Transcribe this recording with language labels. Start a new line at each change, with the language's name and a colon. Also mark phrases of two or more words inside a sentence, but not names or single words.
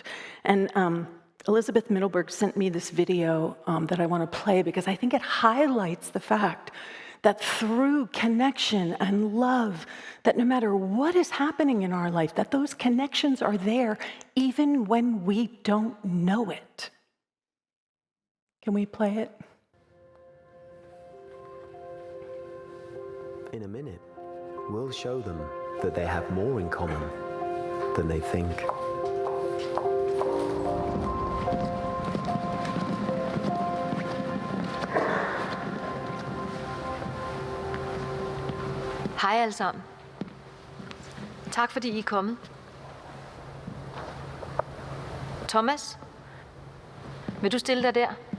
English: And Elizabeth Middleburg sent me this video that I want to play because I think it highlights the fact that through connection and love, that no matter what is happening in our life, that those connections are there even when we don't know it. Can we play it? In a minute, we'll show them that they have more in common than they think.
Danish: Hej alle sammen. Tak fordi I er kommet. Thomas, vil du stille dig der?